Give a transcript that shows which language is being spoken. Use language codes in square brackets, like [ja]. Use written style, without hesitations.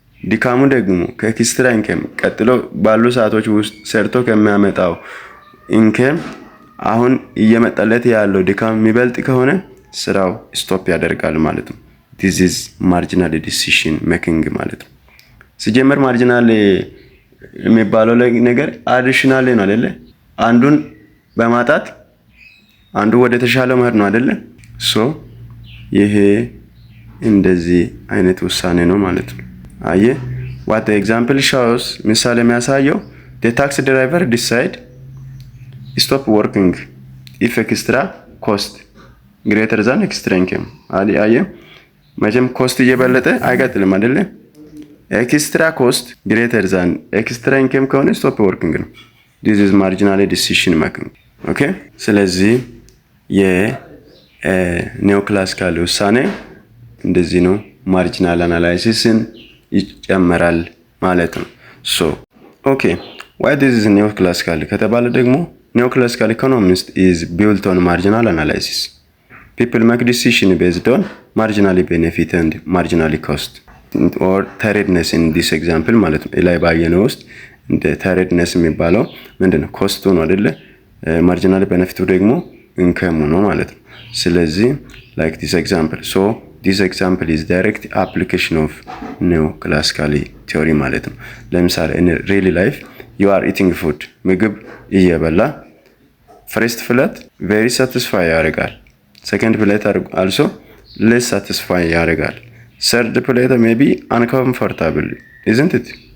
[am] ድካሙ ደግሞ ከኤክስትራ ኢንከም ቀጥሎ ባሉ ሰዓቶች ውስጥ ሰርቶ ከሚያመጣው ኢንከም አሁን እየመጣለት ያለው ድካም የሚበልጥ ከሆነ ስራው ስቶፕ ያደርጋል ማለት ነው። [en] this is marginal decision making [am] ማለት ነው። ሲጀመር ማርጂናል የሚባለው ነገር አዲሽናል ነው አይደለ? አንዱን በማጣት አንዱ ወደ ተሻለ መሄድ ነው አይደለ? ሶ ይሄ እንደዚህ አይነት ውሳኔ ነው ማለት ነው። አየ [en] what the example shows [am] ምሳሌ የሚያሳየው [en] the taxi driver decide stop working if extra cost greater than extra income [am] አየ መቼም ኮስት እየበለጠ አይቀጥልም አይደለ? [en] ኤክስትራ ኮስት ግሬተር ዛን ኤክስትራ ኢንከም [am] ከሆነ [en] ስቶፕ ወርኪንግ [am] ነው። [en] this is marginal decision making [am] ኦኬ። ስለዚህ የኒዮክላሲካል ውሳኔ እንደዚህ ነው። ማርጂናል አናላይሲስን ይጨመራል ማለት ነው። ሶ ኦኬ [en] why this is neoclassical [am] ከተባለ ደግሞ [en] neoclassical economist is built on marginal analysis. People make decision based on marginally benefit and marginally cost or tiredness in this example [am] ማለት ነው። ላይ ባየነው ውስጥ እንደ [en] tiredness [am] የሚባለው ምንድነው? ኮስቱ ነው አይደለ? ማርጂናሊ ቤኔፊቱ ደግሞ ኢንከሙ ነው ማለት ነው። [en] ስለዚህ like this example, so this example is direct application of neoclassical theory [am] ማለት ነው። ለምሳሌ [en] in real life you are eating food, [am] ምግብ እየበላ [en] first plate very satisfy ያደርጋል። second plate also less satisfy ያደርጋል። third plate maybe uncomfortable, isn't it?